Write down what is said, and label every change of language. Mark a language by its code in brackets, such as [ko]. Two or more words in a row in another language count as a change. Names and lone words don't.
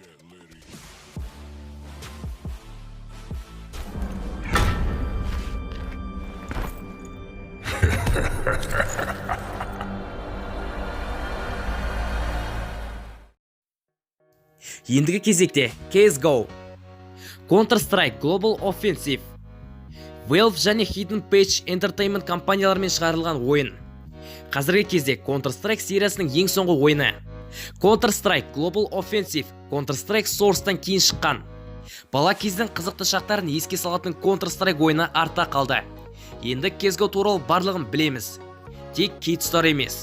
[kk] Ендігі кезекте CSGO, Counter-Strike Global Offensive, Valve және Hidden Page Entertainment компаниялармен шығарылған ойын. Қазіргі кезде Counter-Strike сериясының ең соңғы ойыны. Counter-Strike Global Offensive Counter-Strike Source'тан кейін шыққан. Бала кездің қызықты шақтарын еске салатын Counter-Strike ойыны артта қалды. Енді CSGO туралы барлығын білеміз. Тек кей тұстары емес.